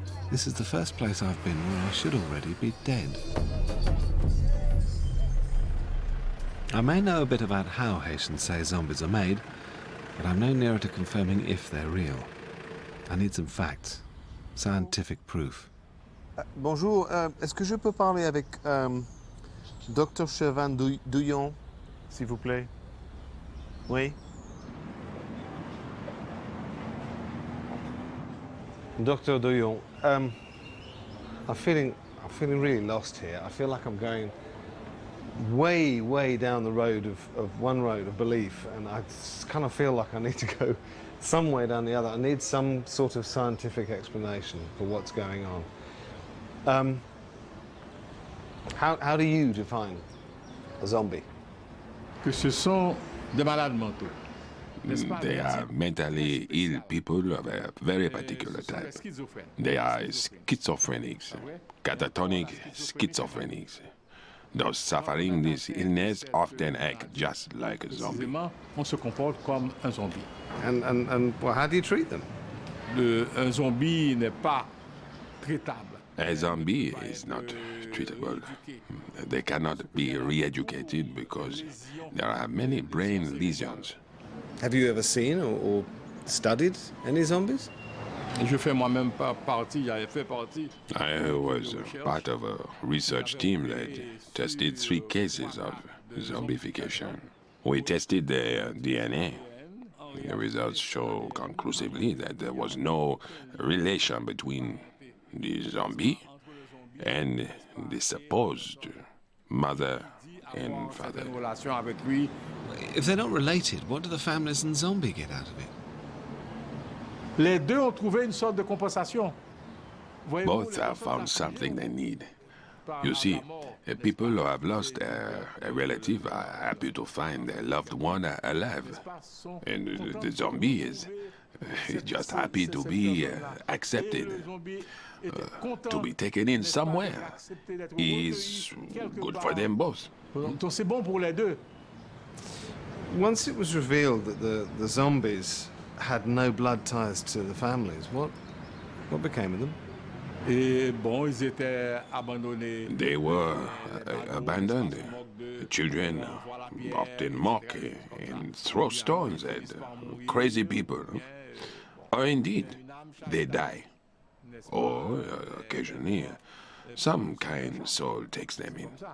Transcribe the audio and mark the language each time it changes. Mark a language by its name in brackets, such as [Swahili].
[English] This is the first place I've been where I should already be dead. I may know a bit about how Haitians say zombies are made, but I'm no nearer to confirming if they're real. I need some facts, scientific proof. [French] Bonjour, est-ce que je peux parler avec Dr. Chauvin Douillon, s'il vous plaît? Oui? [English] Dr. Douillon, I'm feeling really lost here. I feel like I'm going way down the road of one road of belief, and I kind of feel like I need to go some way down the other. I need some sort of scientific explanation for what's going on. How do you define a zombie? [French] Que ce sont des malades mentaux. [English] They are mentally ill people of a very particular type. They are schizophrenics, catatonic schizophrenics. Those suffering this illness often act just like a zombie. [French] On se comporte comme un zombie. [English] And well, how do you treat them? [French] Un zombie n'est pas traitable. [English] A zombie is not treatable. They cannot be re-educated because there are many brain lesions. Have you ever seen or studied any zombies? [French] Je fais moi-même partie, j'avais fait partie. [English] I was part of a research team that tested 3 cases of zombification. We tested their DNA. The results show conclusively that there was no relation between the zombie and the supposed mother and father. If they're not related, what do the families and zombie get out of it? [French] Les deux ont trouvé une sorte de compensation. [English] Both have found something they need. You see, people who have lost a relative are happy to find their loved one alive. And the zombie is just happy to be accepted, to be taken in somewhere. Is good for them both. [French] Donc c'est bon pour les deux. [English] Once it was revealed that the zombies had no blood ties to the families, what became of them? [French] Et bon, ils étaient abandonnés. [English] They were abandoned. Children often mock and throw stones at crazy people. Or indeed, they die. Or occasionally, some kind soul takes them in.